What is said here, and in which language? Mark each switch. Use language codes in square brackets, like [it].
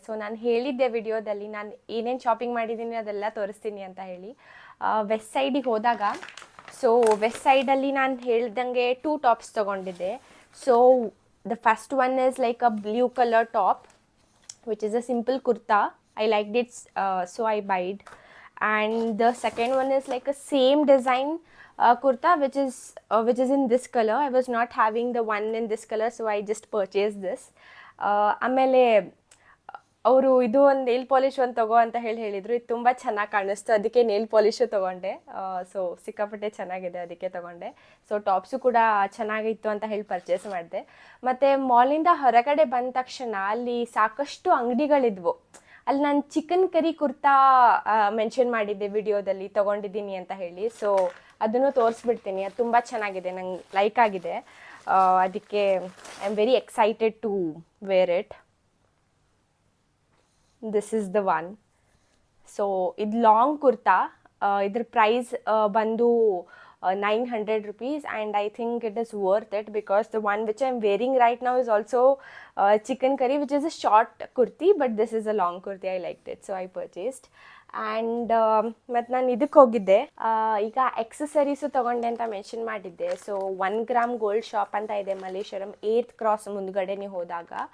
[kn] So ನಾನು ಹೇಳಿದ್ದೆ ವಿಡಿಯೋದಲ್ಲಿ ನಾನು ಏನೇನು ಶಾಪಿಂಗ್ ಮಾಡಿದ್ದೀನಿ ಅದೆಲ್ಲ ತೋರಿಸ್ತೀನಿ ಅಂತ ಹೇಳಿ. ವೆಸ್ಟ್ ಸೈಡಿಗೆ ಹೋದಾಗ, ಸೊ ವೆಸ್ಟ್ ಸೈಡಲ್ಲಿ ನಾನು ಹೇಳ್ದಂಗೆ 2 ಟಾಪ್ಸ್ ತೊಗೊಂಡಿದ್ದೆ. [en] So the first one is like a blue colour top which is a simple kurta. I liked it, so I buyed. And the second one is like a same design kurta which is in this color. I was not having the one in this color, so I just purchased this. [kn] ಆಮೇಲೆ ಅವರು ಇದು ಒಂದು nail polish ಒಂದು ತಗೋ ಅಂತ ಹೇಳಿದರು. ಇದು ತುಂಬ ಚೆನ್ನಾಗಿ ಕಾಣಿಸ್ತು, ಅದಕ್ಕೆ ನೇಲ್ ಪಾಲಿಶು ತೊಗೊಂಡೆ. ಸೊ ಸಿಕ್ಕಾಪಟ್ಟೆ ಚೆನ್ನಾಗಿದೆ, ಅದಕ್ಕೆ ತೊಗೊಂಡೆ. ಸೊ ಟಾಪ್ಸು ಕೂಡ ಚೆನ್ನಾಗಿತ್ತು ಅಂತ ಹೇಳಿ ಪರ್ಚೇಸ್ ಮಾಡಿದೆ. ಮತ್ತು ಮಾಲಿಂದ ಹೊರಗಡೆ ಬಂದ ತಕ್ಷಣ ಅಲ್ಲಿ ಸಾಕಷ್ಟು ಅಂಗಡಿಗಳಿದ್ವು. ಅಲ್ಲಿ ನಾನು ಚಿಕನ್ ಕರಿ ಕುರ್ತಾ ಮೆನ್ಷನ್ ಮಾಡಿದ್ದೆ ವಿಡಿಯೋದಲ್ಲಿ ತೊಗೊಂಡಿದ್ದೀನಿ ಅಂತ ಹೇಳಿ. ಸೊ ಅದನ್ನು ತೋರಿಸ್ಬಿಡ್ತೀನಿ. ಅದು ತುಂಬ ಚೆನ್ನಾಗಿದೆ, ನಂಗೆ ಲೈಕ್ ಆಗಿದೆ. [en] ಅದಕ್ಕೆ I am very excited to wear it. This is the one. So ಇದು long kurta. [kn] ಇದ್ರ ಪ್ರೈಸ್ ಬಂದು [en] 900 rupees, and I think it is worth it because the one which I'm wearing right now is also chicken curry, which is a short kurti, but this is a long kurti. I liked it, so I purchased. [kn] And ಮತ್ತು ನಾನು ಇದಕ್ಕೆ ಹೋಗಿದ್ದೆ. ಈಗ ಎಕ್ಸಸರೀಸು ತೊಗೊಂಡೆ ಅಂತ mention ಮಾಡಿದ್ದೆ. So 1 gram gold shop ಅಂತ ಇದೆ ಮಲ್ಲೇಶ್ವರಂ 8th ಕ್ರಾಸ್ ಮುಂದ್ಗಡೆ ನೀವು ಹೋದಾಗ.